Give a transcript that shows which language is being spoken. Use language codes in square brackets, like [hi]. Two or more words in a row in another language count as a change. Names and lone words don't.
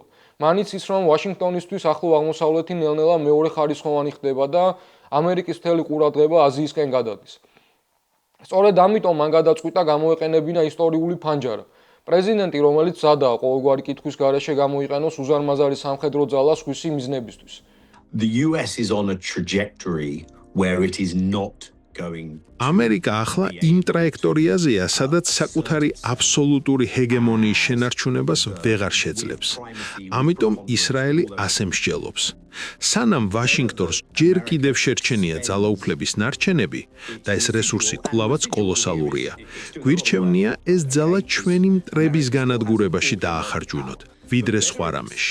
[ka] მან იცის, რომ ვაშინგტონისთვის ახლო აღმოსავლეთი ნელ-ნელა მეორე ხარისხოვანი ხდება და ამერიკის მთელი ყურადღება აზიისკენ გადადის. სწორედ ამიტომ მან გადაწყვიტა გამოეყენებინა ისტორიული ფანჯარა. პრეზიდენტი, რომელიც მზადაა ყოველგვარი კითხვის გარეშე გამოიყენოს უზარმაზარი სამხედრო ძალა სხვისი მიზნებისთვის. [en] The US is on a trajectory where it is not [ka] ამერიკა ახლა იმ ტრაექტორიაზეა, სადაც საკუთარი აბსოლუტური ჰეგემონიის შენარჩუნებას ვეღარ შეძლებს. ამიტომ ისრაელი ასე მსჯელობს. სანამ ვაშინგტონს ჯერ კიდევ შერჩენია ძალაუფლების ნარჩენები და ეს რესურსი კვლავაც კოლოსალურია, გვირჩევნია ეს ძალა ჩვენი მტრების განადგურებაში დაახარჯვინოთ, ვიდრე სხვა რამეში.